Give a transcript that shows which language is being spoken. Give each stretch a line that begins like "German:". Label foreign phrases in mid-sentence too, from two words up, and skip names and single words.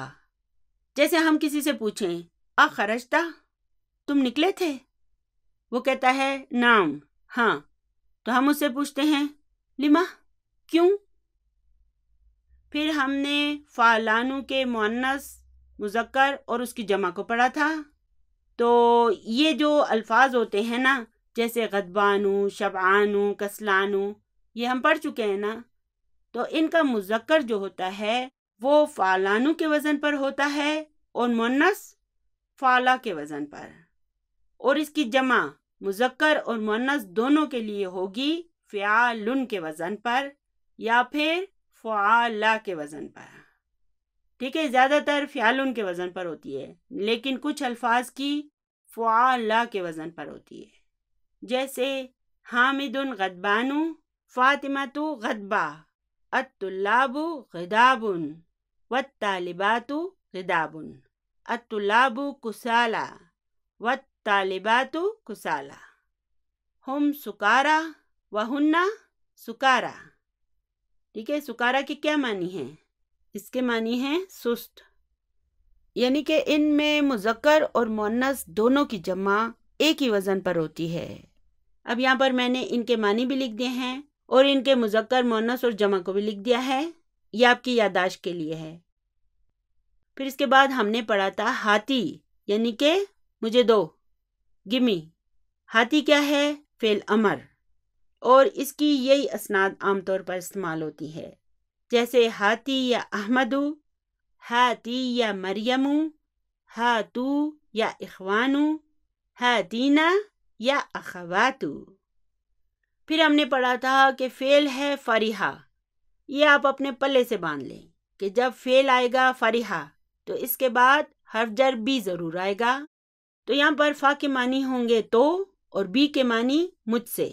Urdu: جیسے ہم کسی سے پوچھیں خرجتا، تم نکلے تھے، وہ کہتا ہے نعم، ہاں، تو ہم اس سے پوچھتے ہیں لما، کیوں۔ پھر ہم نے فعلانو کے مؤنث، مذکر اور اس کی جمع کو پڑھا تھا۔ تو یہ جو الفاظ ہوتے ہیں نا، جیسے
Arabic: غضبانو، شبعانو، کسلانو،
Urdu: یہ ہم پڑھ چکے ہیں نا۔ تو ان کا مذکر جو ہوتا ہے وہ فعلانو کے وزن پر ہوتا ہے اور مؤنث فعلا کے وزن پر، اور اس کی جمع مذکر اور مؤنث دونوں کے لیے ہوگی فعالن کے وزن پر یا پھر فعالا کے وزن پر، ٹھیک ہے؟ زیادہ تر فعالن کے وزن پر ہوتی ہے، لیکن کچھ الفاظ کی فعالا کے وزن پر ہوتی ہے، جیسے
Arabic: حامد غضبان، فاطمۃ غضبا، الطلاب غضاب والطالبات غضاب، الطلاب کسالى والطالبات کسالى، ہم سکارا وہن سکارا،
Urdu: ٹھیک ہے؟ سکارا کے کیا معنی ہیں؟ اس کے معنی ہیں سست، یعنی کہ ان میں مذکر اور مؤنث دونوں کی جمع ایک ہی وزن پر ہوتی ہے۔ اب یہاں پر میں نے ان کے معنی بھی لکھ دیے ہیں اور ان کے مذکر، مؤنث اور جمع کو بھی لکھ دیا ہے، یہ آپ کی یادداشت کے لیے ہے۔ پھر اس کے بعد ہم نے پڑھا تھا ہاتی، یعنی کہ مجھے دو، گمی۔ ہاتی کیا ہے؟ فعل امر، اور اس کی یہی اسناد عام طور پر استعمال ہوتی ہے۔ جیسے
Arabic: ہاتی یا احمدو، ہاتی یا مریمو، ہاتو یا اخوانو، ہاتینا یا اخواتو۔
Urdu: پھر ہم نے پڑھا تھا کہ فعل ہے فریحہ، یہ آپ اپنے پلے سے باندھ لیں کہ جب فعل آئے گا فریحہ تو اس کے بعد حرف جر بھی ضرور آئے گا۔ تو یہاں پر فا کے معنی ہوں گے تو، اور بی کے معنی مجھ سے۔